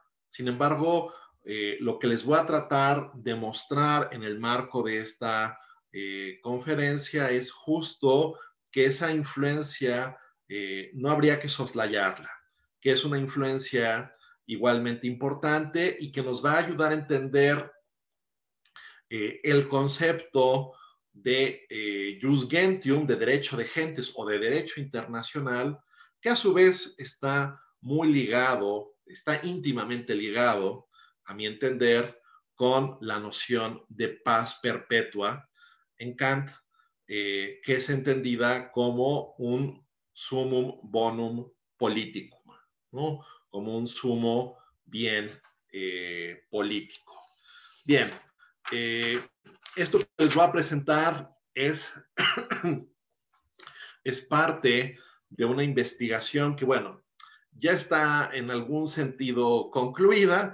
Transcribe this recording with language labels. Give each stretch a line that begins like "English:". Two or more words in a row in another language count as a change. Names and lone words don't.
Spanish: Sin embargo, lo que les voy a tratar de mostrar en el marco de esta conferencia es justo que esa influencia no habría que soslayarla, que es una influencia igualmente importante y que nos va a ayudar a entender el concepto de
Latin: jus gentium,
Spanish: de derecho de gentes o de derecho internacional, que a su vez está muy ligado, está íntimamente ligado, a mi entender, con la noción de paz perpetua. En Kant, que es entendida como un
Latin: summum bonum politicum,
Spanish: ¿no? Como un sumo bien político. Bien, esto que les voy a presentar es parte de una investigación que, bueno, ya está en algún sentido concluida.